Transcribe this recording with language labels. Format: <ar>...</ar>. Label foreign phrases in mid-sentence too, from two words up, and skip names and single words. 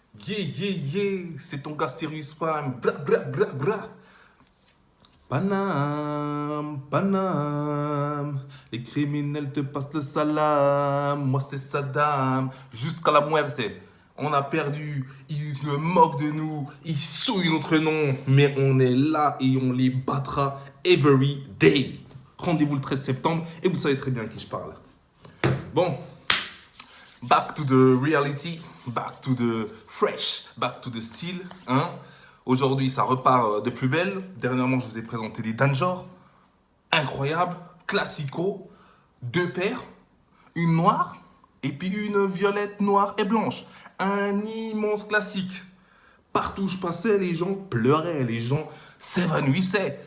<fr>C'est ton gars Sirius Prime. Bra, bra, bra, bra. Paname, Paname, les criminels te passent le salam. Moi c'est Saddam, jusqu'à la muerte. On a perdu, ils se moquent de nous, ils souillent notre nom. Mais on est là et on les battra</fr> <en>every day.</en> <fr>Rendez-vous le 13 septembre et vous savez très bien à qui je parle. Bon,</fr> <en>back to the reality, back to the fresh, back to the style.</en> <fr>Hein? Aujourd'hui, ça repart de plus belle. Dernièrement, je vous ai présenté des Danjor. Incroyables, classico. 2 paires, une noire et puis une violette, noire et blanche. Un immense classique. Partout où je passais, les gens pleuraient, les gens s'évanouissaient.</fr>